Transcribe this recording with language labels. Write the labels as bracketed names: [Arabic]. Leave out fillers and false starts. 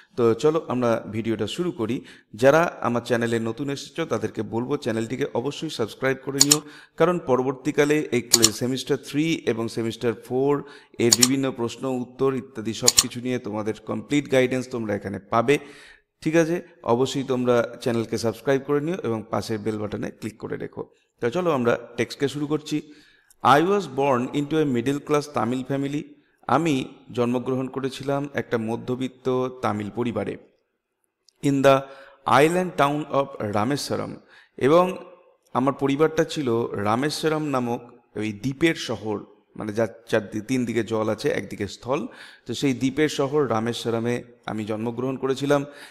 [Bangla] তো চলো আমরা ভিডিওটা শুরু করি। যারা আমার চ্যানেলে নতুন এসেছো তাদেরকে বলবো চ্যানেলটিকে অবশ্যই সাবস্ক্রাইব করে নিও, কারণ পরবর্তীকালে এই সেমিস্টার 3 এবং সেমিস্টার 4 এর বিভিন্ন প্রশ্ন উত্তর ইত্যাদি সব কিছু নিয়ে তোমাদের কমপ্লিট গাইডেন্স তোমরা এখানে পাবে। ঠিক আছে, অবশ্যই তোমরা চ্যানেলকে সাবস্ক্রাইব করে নিও এবং পাশের বেল বাটনে ক্লিক করে রেখো। তো চলো আমরা টেক্সটকে শুরু করছি। [English] I was born into a middle class Tamil family. [Bangla] আমি জন্মগ্রহণ করেছিলাম একটা মধ্যবিত্ত তামিল পরিবারে। [English] in the island town of Rameswaram, [Bangla] এবং আমার পরিবারটা ছিল রামেশ্বরম নামক ওই দ্বীপের শহর, মানে যার তিন দিকে জল আছে, একদিকে স্থল, তো সেই দ্বীপের শহর রামেশ্বরমে আমি জন্মগ্রহণ করেছিলাম।